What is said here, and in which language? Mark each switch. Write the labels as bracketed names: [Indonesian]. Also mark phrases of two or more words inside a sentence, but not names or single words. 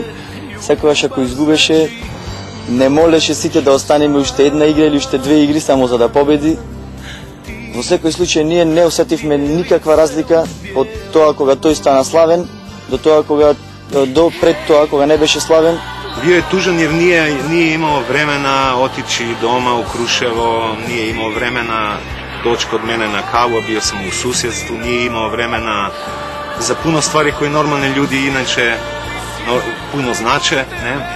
[Macedonian] Секогаш ако изгубеше, не молеше сите да останеме уште една игра или уште две игри само за да победи. Во секој случај ние не осетивме никаква разлика од тоа кога тој стана славен до пред тоа кога не беше славен. [Croatian] Bio je tužan jer nije imao vremena otići doma u Kruševo, nije imao vremena doći kod mene na kavu, bio sam u susjedstvu, nije imao vremena za puno stvari koje normalni ljudi inače puno znače. Ne?